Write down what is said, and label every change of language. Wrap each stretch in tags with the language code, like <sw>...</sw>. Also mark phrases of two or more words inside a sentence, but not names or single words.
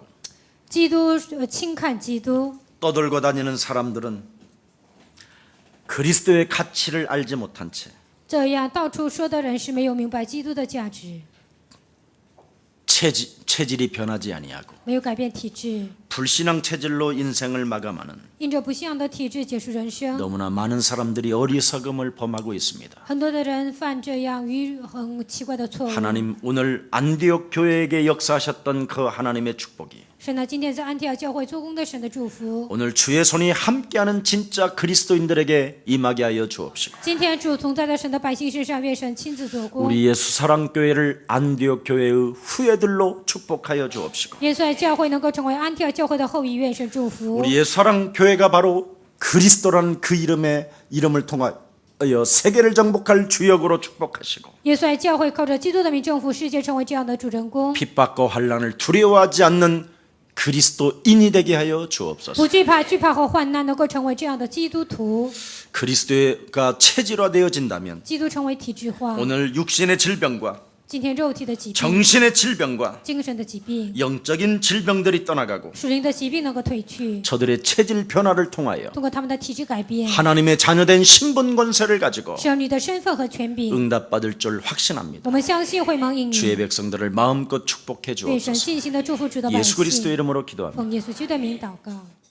<zh>基督轻看基督，</zh> <ko>떠들고 다니는 사람들은 그리스도의 가치를 알지 못한 채</ko> <zh>这样到处说的人是没有明白基督的价值，</zh> <ko>체질이 변하지 아니하고</ko> <zh>没有改变体质，</zh> <ko>불신앙 체질로 인생을 마감하는</ko> <zh>因着不信仰的体质结束人生。</zh> <ko>너무나 많은 사람들이 어리석음을 범하고 있습니다.</ko> <zh>很多的人犯这样很奇怪的错误。</zh> <ko>하나님 오늘 안디옥 교회에게 역사하셨던 그 하나님의 축복이</ko> <zh>神呢，今天在安提阿教会做工的神的祝福，</zh> <ko>오늘 주의 손이 함께하는 진짜 그리스도인들에게 임하게 하여 주옵시고</ko> <zh>今天主同在的神的百姓身上，愿神亲自做工。</zh> <ko>우리 예수 사랑 교회를 안디옥 교회의 후예들로 축복하여 주옵시고</ko> <zh>耶稣爱教会能够成为安提阿教会的后裔，愿神祝福。</zh> <ko>우리 예수 사랑 교회가 바로 그리스도라는 그 이름을 통하여 세계를 정복할 주역으로 축복하시고</ko> <zh>耶稣爱教会靠着基督的名征服世界，成为这样的主人公，</zh> <ko>핍박과 환난을 두려워하지 않는 그리스도인이 되게 하여 주옵소서.</ko> <zh>不惧怕和患难，能够成为这样的基督徒。</zh> <ko>그리스도가 체질화되어진다면</ko> <zh>基督成为体制化，</zh> <ko>오늘 육신의 질병과</ko> <zh>今天肉体的疾病、</zh> <ko>정신의 질병과</ko> <zh>精神的疾病、</zh> <ko>영적인 질병들이 떠나가고</ko> <zh>属灵的疾病能够退去，</zh> <ko>저들의 체질 변화를 통하여</ko> <zh>通过他们的体质改变，</zh> <ko>하나님의 자녀된 신분 권세를 가지고</ko> <zh>使儿女的身份和权柄，</zh> <ko>응답받을 줄 확신합니다.</ko> <zh>我们相信会蒙应</zh> <ko>주의</ko> <zh>允。</zh> <ko>백성들을 마음껏 축복해</ko> <zh>愿神</zh> <ko>주옵소서.</ko> <zh>尽心的祝福主的百</zh> <ko>예수 그리스도</ko> <zh>姓，</zh> <ko>이름으로 기도합니다.</ko> <zh>奉耶稣基督的名祷告。</zh>